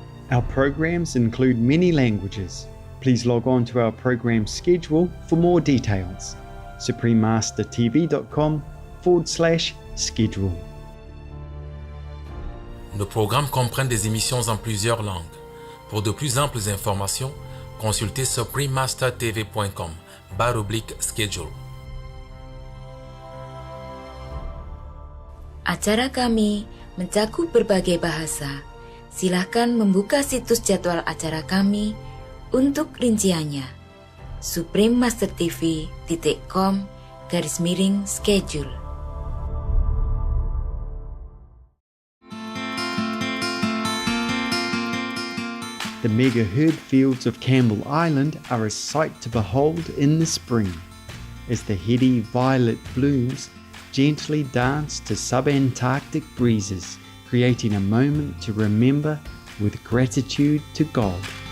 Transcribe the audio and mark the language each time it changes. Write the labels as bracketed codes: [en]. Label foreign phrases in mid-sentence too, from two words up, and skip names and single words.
[en] Our programs include many languages. Please log on to our program schedule for more details. suprememastertv.com/schedule. [fr] Nos programmes comprennent des émissions en plusieurs langues. Pour de plus amples informations, consultez suprememastertv.com/schedule. [id] Acara kami mencakup berbagai bahasa. Silakan membuka situs jadwal acara kami untuk rinciannya. suprememastertv.com/schedule. [en] The mega herd fields of Campbell Island are a sight to behold in the spring, as the heady violet blooms gently dance to sub-Antarctic breezes, creating a moment to remember with gratitude to God.